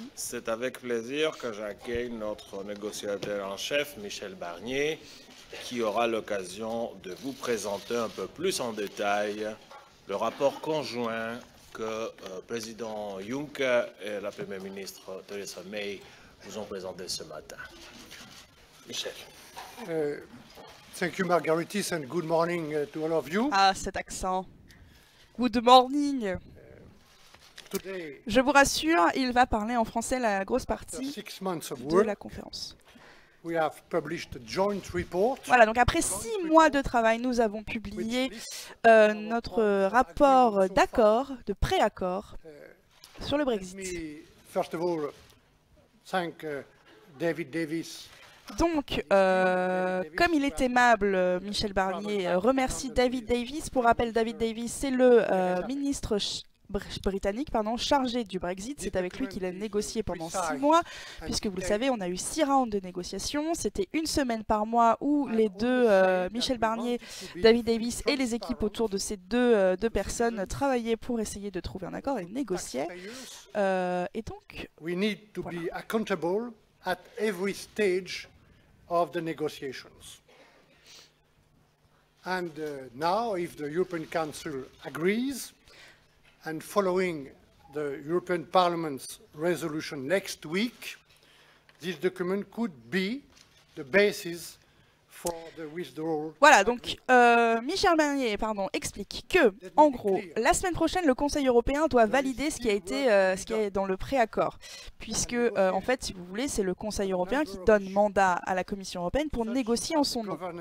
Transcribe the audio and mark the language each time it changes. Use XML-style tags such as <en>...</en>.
<fr>C'est avec plaisir que j'accueille notre négociateur en chef, Michel Barnier, qui aura l'occasion de vous présenter un peu plus en détail le rapport conjoint que le président Juncker et la première ministre Theresa May vous ont présenté ce matin. Michel.</fr> <en>Thank you, Margaritis, and good morning to all of you.</en> <fr>Ah, cet accent.</fr> <en>Good morning. Today,</en> <fr>je vous rassure, il va parler en français la grosse partie de la conférence.</fr> <en>We have published a joint report.</en> <fr>Voilà, donc après 6 mois de travail, nous avons publié notre rapport d'accord, de pré-accord sur le Brexit.</fr> <en>First of all, thank David Davis.</en> <fr>Donc, comme il est aimable, Michel Barnier remercie David Davis. Pour rappel, David Davis, c'est le ministre britannique chargé du Brexit. C'est avec lui qu'il a négocié pendant 6 mois, puisque vous le savez, on a eu 6 rounds de négociations. C'était 1 semaine par mois où les deux, Michel Barnier, David Davis et les équipes autour de ces deux personnes travaillaient pour essayer de trouver un accord et négociaient. Et donc,</fr> <en>we need to be accountable at every stage of the negotiations. And now, if the European Council agrees, and following the European Parliament's resolution next week, this document could be the basis for the withdrawal.</en> <fr>Voilà, donc Michel Barnier explique que, en gros, la semaine prochaine, le Conseil européen doit valider ce qui est dans le préaccord, puisque, en fait, si vous voulez, c'est le Conseil européen qui donne mandat à la Commission européenne pour négocier en son nom.</fr>